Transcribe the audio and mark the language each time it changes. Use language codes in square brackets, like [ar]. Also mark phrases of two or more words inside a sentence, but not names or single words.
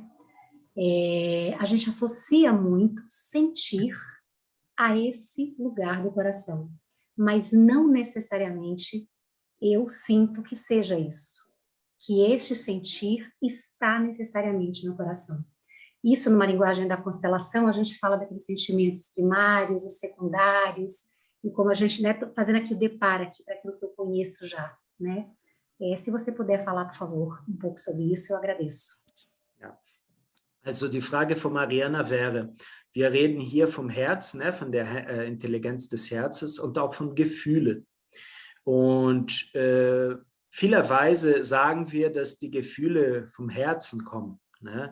[pt] A gente associa muito sentir a esse lugar do coração, mas não necessariamente eu sinto que seja isso, que este sentir está necessariamente no coração. Isso, numa linguagem da constelação, a gente fala daqueles sentimentos primários, os secundários, e como a gente, né, fazendo aqui o deparo aqui para aquilo que eu conheço já, né? Se você puder falar, por favor, um pouco sobre isso, eu agradeço. [de] Ja. Also die Frage von Mariana wäre, wir reden hier vom Herz, ne, von der Intelligenz des Herzens und auch von Gefühle. Und vielerweise sagen wir, dass die Gefühle vom Herzen kommen, ne?